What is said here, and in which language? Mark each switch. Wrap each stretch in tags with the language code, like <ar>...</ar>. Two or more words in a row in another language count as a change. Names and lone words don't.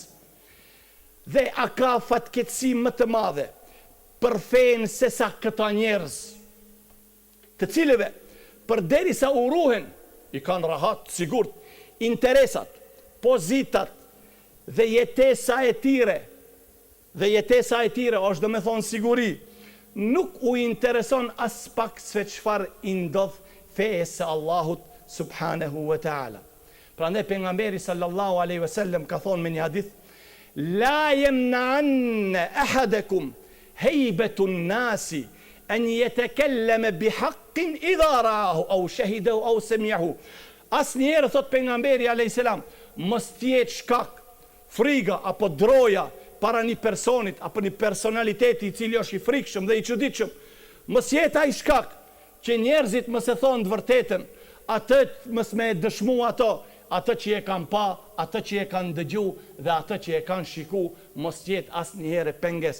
<sq>Dhe a ka fatkeqësi më të madhe për fen se sa këta njerëz, të cilëve përderisa u ruhen, i kanë rahat, sigurt, interesat, pozitat dhe jetesa e tyre, është do me thonë siguri, nuk u intereson as pak se çfarë i ndodh fejes së Allahut</sq> <ar>سبحانه وتعالى.</ar> <sq>Prandaj pejgamberi</sq> <ar>صلى الله عليه وسلم</ar> <sq>ka thonë me një hadith,</sq> <ar>لا يمنعن أحدكم هيبة الناس أن يتكلم بحق إذا رآه أو شهده أو سمعه.</ar> <sq>Asnjëherë, thot pejgamberi</sq> <ar>عليه السلام,</ar> <sq>mos tjetë shkak friga apo droja para një personit apo një personaliteti i cili është i frikshëm dhe i çuditshëm. Mos jetë ai shkak që njerëzit mos e thonë të vërtetën, atë mos me dëshmu atë që e kanë pa, atë që e kanë dëgju dhe atë që e kanë shiku, mos jetë asnjëherë penges.</sq>